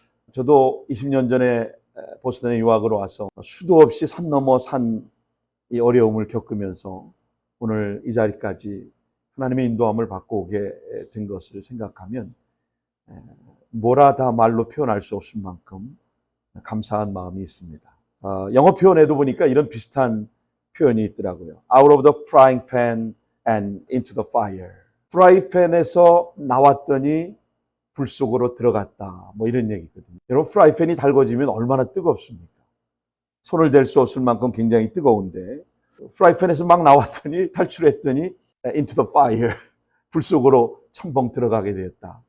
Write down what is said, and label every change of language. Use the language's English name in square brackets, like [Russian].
[Korean] 저도 20년 전에 보스턴에 유학으로 와서 수도 없이 산 넘어 산 이 어려움을 겪으면서 오늘 이 자리까지 하나님의 인도함을 받고 오게 된 것을 생각하면 뭐라 다 말로 표현할 수 없을 만큼 감사한 마음이 있습니다. 영어 표현에도 보니까 이런 비슷한 표현이 있더라고요. [English] Out of the frying pan and into the fire. [Korean] 프라이팬에서 나왔더니 불 속으로 들어갔다. 뭐 이런 얘기거든요. 여러분, 프라이팬이 달궈지면 얼마나 뜨겁습니까? 손을 댈 수 없을 만큼 굉장히 뜨거운데, 프라이팬에서 막 나왔더니, 탈출했더니 into the fire, 불 속으로 첨벙 들어가게 되었다.